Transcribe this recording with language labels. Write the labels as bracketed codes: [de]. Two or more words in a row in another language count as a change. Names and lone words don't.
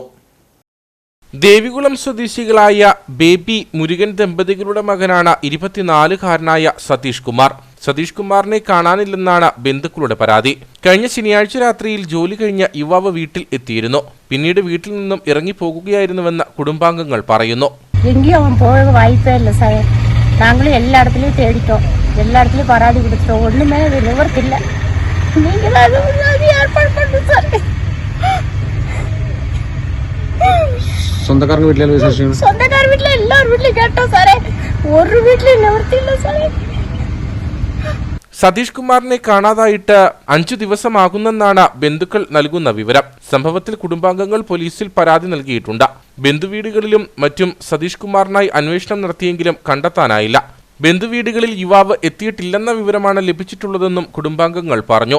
[ml] ദേവികുളം സ്വദേശികളായ ബേബി മുരുകൻ ദമ്പതികളുടെ മകനാണ് 24-കാരനായ സതീഷ് കുമാർ. സതീഷ് കുമാറിനെ കാണാനില്ലെന്നാണ് ബന്ധുക്കളുടെ പരാതി. കഴിഞ്ഞ ശനിയാഴ്ച രാത്രിയിൽ ജോലി കഴിഞ്ഞ യുവാവ് വീട്ടിൽ എത്തിയിരുന്നു. പിന്നീട് വീട്ടിൽ നിന്നും ഇറങ്ങിപ്പോകുകയായിരുന്നുവെന്ന് കുടുംബാംഗങ്ങൾ പറയുന്നു. [ta] நாங்களும் எல்லா இடத்துலையும் தேடிட்டோம், எல்லா இடத்துலையும் பராதி கொடுத்துட்டோம், ஒன்றுமே நிவர்த்தில்ல. நீங்கள் ஏற்பாடு பண்ணு சார். சொந்தக்காரங்க வீட்டில் சொந்தக்கார வீட்டில் எல்லாரும் வீட்லையும் கேட்டோம் சாரே, ஒரு வீட்லையும் நிவிருத்தி இல்ல சாரே. [ml] സതീഷ് കുമാറിനെ കാണാതായിട്ട് 5 ദിവസമാകുന്നെന്നാണ് ബന്ധുക്കൾ നൽകുന്ന വിവരം. സംഭവത്തിൽ കുടുംബാംഗങ്ങൾ പോലീസിൽ പരാതി നൽകിയിട്ടുണ്ട്. ബന്ധുവീടുകളിലും മറ്റും സതീഷ് കുമാറിനായി അന്വേഷണം നടത്തിയെങ്കിലും കണ്ടെത്താനായില്ല. ബന്ധുവീടുകളിൽ യുവാവ് എത്തിയിട്ടില്ലെന്ന വിവരമാണ് ലഭിച്ചിട്ടുള്ളതെന്നും കുടുംബാംഗങ്ങൾ പറഞ്ഞു.